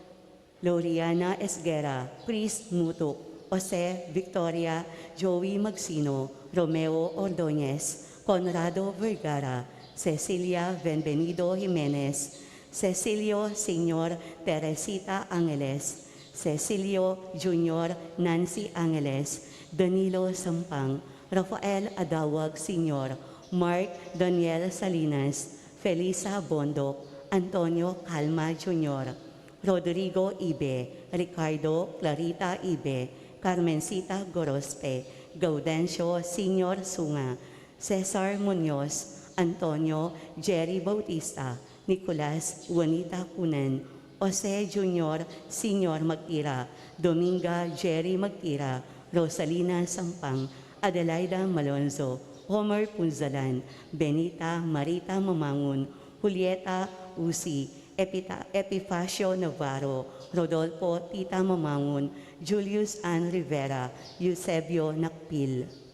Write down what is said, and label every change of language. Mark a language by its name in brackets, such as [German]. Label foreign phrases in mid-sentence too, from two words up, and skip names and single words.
[Pampanga] Loriana Esguera, Chris Mutuk, Jose Victoria, Joey Magsino, Romeo Ordonez, Conrado Vergara, Cecilia Benvenido Jimenez, Cecilio Sr. Teresita Angeles, Cecilio Jr. Nancy Angeles, Danilo Sampang, Rafael Adawag Sr., Mark Daniel Salinas, Felisa Bondok, Antonio Calma Jr., Rodrigo Ibe, Ricardo Clarita Ibe, Carmencita Gorospe, Gaudencio Sr. Sunga, Cesar Munoz, Antonio Jerry Bautista, Nicolas Juanita Cunan, Jose Jr. Sr. Magtira, Dominga Jerry Magtira, Rosalina Sampang, Adelaida Malonzo, Homer Punzalan, Benita Marita Mamangun, Julieta Usi, Epifacio Navarro, Rodolfo Tita Mamangun, Julius Ann Rivera, Eusebio Nakpil.